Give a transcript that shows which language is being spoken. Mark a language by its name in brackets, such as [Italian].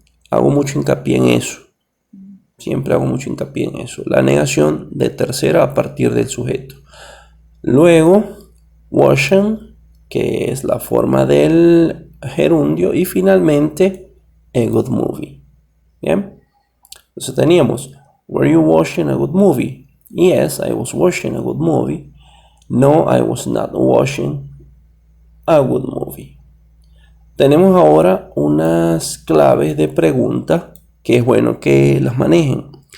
[Spanish] Hago mucho hincapié en eso. Siempre hago mucho hincapié en eso. La negación de tercera a partir del sujeto. Luego, washing, que es la forma del gerundio. Y finalmente, a good movie. Bien. [English] Entonces teníamos, were you watching a good movie? Yes, I was watching a good movie. No, I was not watching a good movie. [Spanish] Tenemos ahora unas claves de pregunta que es bueno que las manejen.